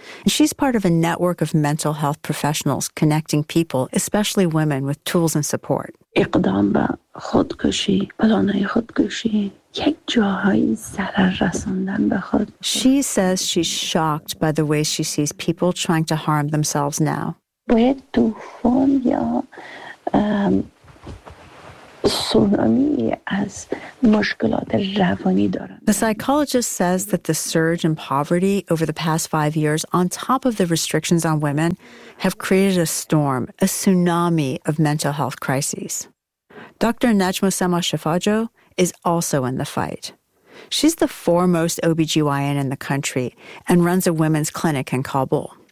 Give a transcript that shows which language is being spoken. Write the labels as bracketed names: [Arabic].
[English] And she's part of a network of mental health professionals connecting people, especially women, with tools and support. She says she's shocked by the way she sees people trying to harm themselves now. [Persian] باید طوفان یا سونامی از مشکلات روانی دارن. [English] The psychologist says that the surge in poverty over the past 5 years, on top of the restrictions on women, have created a storm, a tsunami of mental health crises. Dr. Najma Sama Shafajo is also in the fight. She's the foremost OBGYN in the country and runs a women's clinic in Kabul.